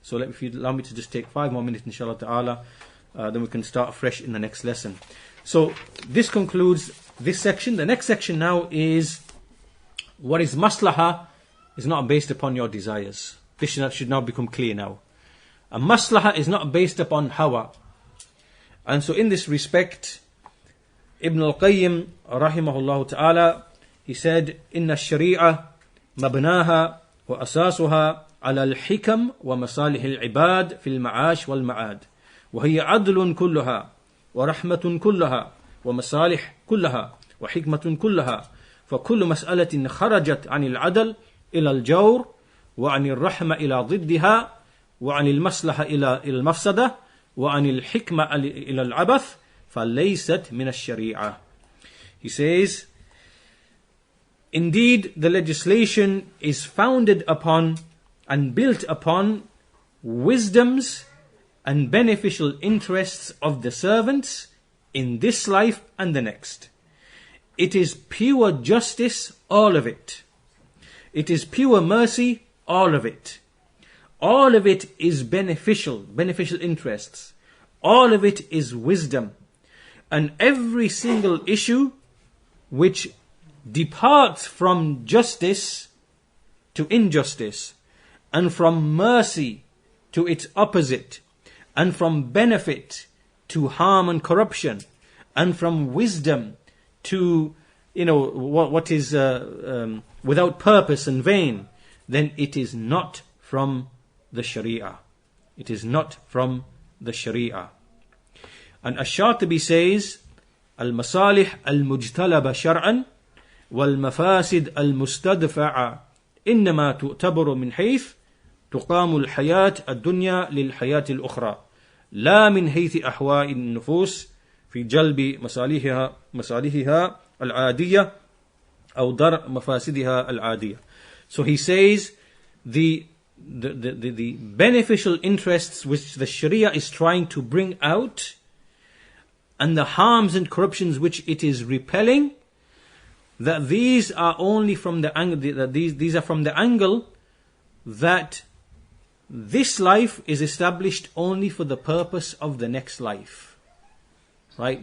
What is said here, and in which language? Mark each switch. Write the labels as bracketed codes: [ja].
[en] So if you allow me to just take 5 more minutes, inshallah ta'ala, then we can start afresh in the next lesson. So this concludes this section. The next section now is what is maslaha is not based upon your desires. This should now become clear now. A maslaha is not based upon hawa. And so in this respect, Ibn al-Qayyim rahimahullah ta'ala, he said, [ar] إن الشريعة مبناها وأساسها على الحكم ومصالح العباد في المعاش والمعاد وهي عدل كلها ورحمة كلها ومصالح كلها وحكمة كلها فكل مسألة خرجت عن العدل إلى الجور وعن الرحمة إلى ضدها وعن المصلحة إلى المفسدة وعن الحكمة إلى العبث فليست من الشريعة. [en] He says, indeed, the legislation is founded upon and built upon wisdoms and beneficial interests of the servants in this life and the next. It is pure justice, all of it. It is pure mercy, all of it. All of it is beneficial interests. All of it is wisdom. And every single issue which departs from justice to injustice, and from mercy to its opposite, and from benefit to harm and corruption, and from wisdom to what is without purpose and vain, then it is not from the Sharia. It is not from the Sharia. And Ash-Shatibi says, [ar] Al-Masalih al-Mujtalaba shar'an wal-Mafasid al-Mustadfa'a إنما تعتبر من حيث تقام الحياة الدنيا للحياة الأخرى لا من حيث أحواء النفوس في جلب مصالحها العادية أو درء مفاسدها العادية. [en] So he says the beneficial interests which the Sharia is trying to bring out and the harms and corruptions which it is repelling, that these are only from the angle that these are from the angle that this life is established only for the purpose of the next life. Right?